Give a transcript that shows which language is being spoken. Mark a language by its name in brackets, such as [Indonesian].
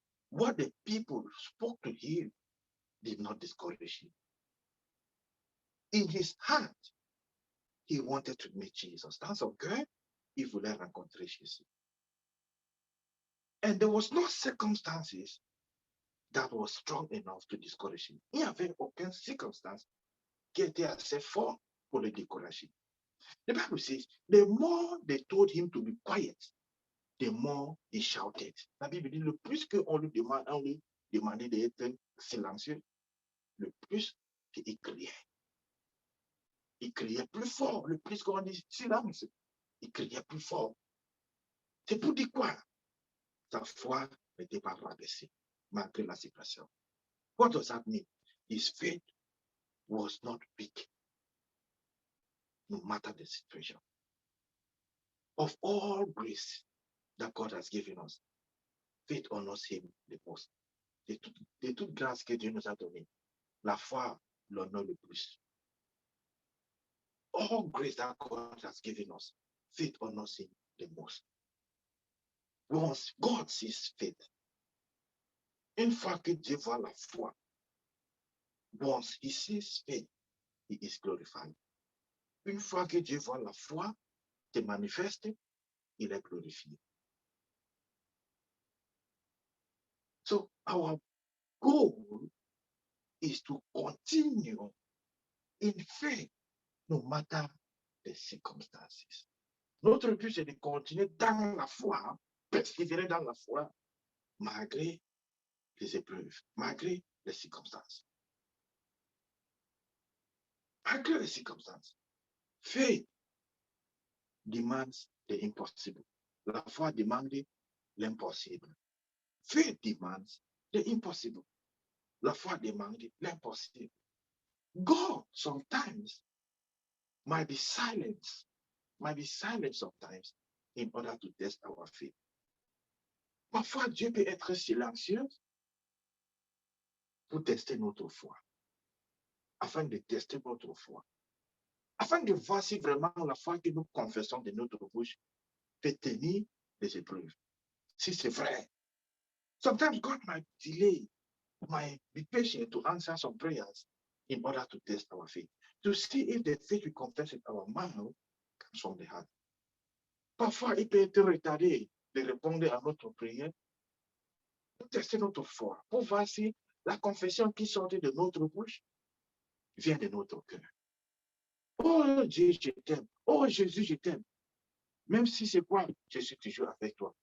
[English] What the people spoke to him did not discourage him. In his heart, he wanted to meet Jesus. [French] Dans son cœur, il voulait rencontrer Jésus. [English] And there was no circumstances that was strong enough to discourage him. [French] Il n'y avait aucune circonstance qui était assez fort pour le décourager. [English] The Bible says, the more they told him to be quiet, the more he shouted. [French] La Bible dit, le plus qu'on lui demandait d'être silencieux, le plus qu'il criait. Il criait plus fort, le plus qu'on dit silence. Il criait plus fort. C'est pour dire quoi? Sa foi n'était pas rabaissée, malgré la situation. [English] What does that mean? His faith was not weak, no matter the situation. Of all grace that God has given us, faith honors him the most. [French] De toute grâce que Dieu nous a donnée, la foi l'honore le plus. [English] All grace that God has given us, faith honors him the most. Once God sees faith, [French] une fois que Dieu voit la foi, [English] once he sees faith, he is glorified. [French] Une fois que Dieu voit la foi se manifeste, il est glorifié. [English] So our goal is to continue in faith, no matter the circumstances. [French] Notre but, c'est de continuer dans la foi, persévérer dans la foi, malgré les épreuves, malgré les circonstances. Malgré les circonstances. [English] Faith demands the impossible. [French] La foi demande l'impossible. [English] Faith demands the impossible. [French] La foi demande l'impossible. [English] God sometimes might be silent sometimes in order to test our faith. [French] Parfois, Dieu peut être silencieux pour tester notre foi, afin de tester notre foi, afin de voir si vraiment la foi que nous confessons de notre bouche peut tenir les épreuves. Si c'est vrai. [English] Sometimes God might delay, might be patient to answer some prayers in order to test our faith, to see if the faith we confess in our mouth comes from the heart. [French] Parfois, il peut être retardé de répondre à notre prière pour tester notre foi, pour voir si la confession qui sort de notre bouche vient de notre cœur. Oh Dieu, je t'aime. Oh Jésus, je t'aime. Même si c'est quoi, je suis toujours avec toi.